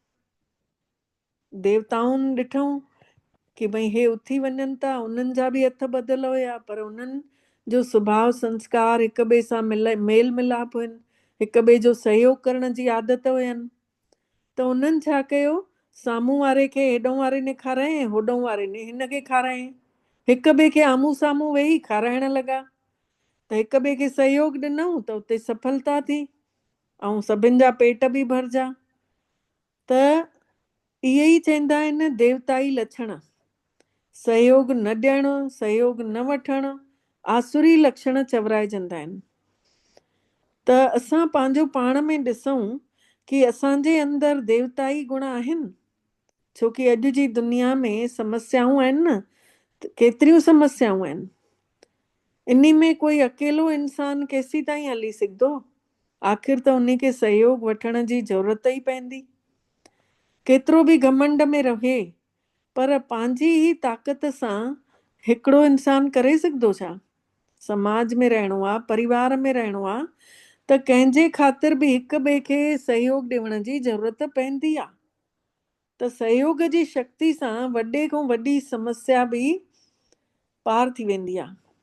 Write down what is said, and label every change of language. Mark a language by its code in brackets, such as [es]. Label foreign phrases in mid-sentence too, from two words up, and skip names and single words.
[sd] देवताउनि ॾिठऊं कि भई हे उथी वञनि था, उन्हनि जा बि हथ ॿधल हुया, पर उन्हनि जो सुभाउ संस्कार हिक ॿिए सां मेल मिलाप हुयनि, हिक ॿिए जो सहयोग करण जी आदत हुयनि। त उन्हनि छा कयो, साम्हूं वारे खे हेॾों वारे ने खारायईं, होॾों वारे ने हिन खे खारायईं। हिक ॿिए खे आम्हूं साम्हूं वेही खाराइण लॻा। त हिक ॿिए खे सहयोग ॾिनऊं त उते सफलता थी ऐं सभिनि जा पेट बि भरिजा। त इहे ई चवंदा आहिनि देवताई लक्षण। सहयोग न ॾियणु, सहयोग न वठणु, आसुरी लक्षण चवराइजंदा आहिनि। त असां पंहिंजो पाण में ॾिसूं कि असांजे अंदरि देवताई गुण आहिनि। छोकी अॼु जी दुनिया में समस्याऊं आहिनि न, केतिरियूं समस्याऊं आहिनि। इन में कोई अकेलो इंसान केसीं ताईं हली सघंदो? आख़िर त उन खे सहयोग वठण जी ज़रूरत ई पवंदी। केतिरो बि घमंड में रहे, पर पंहिंजी ई ताक़त सां हिकिड़ो इंसान करे सघंदो छा? समाज में रहणो आहे, परिवार में रहणो आहे, त कंहिंजे ख़ातिर बि हिक ॿिए खे सहयोग ॾियण जी ज़रूरत पवंदी आहे। त सहयोग जी शक्ति सां वॾे खां वॾी समस्या बि पार थी वेंदी आहे।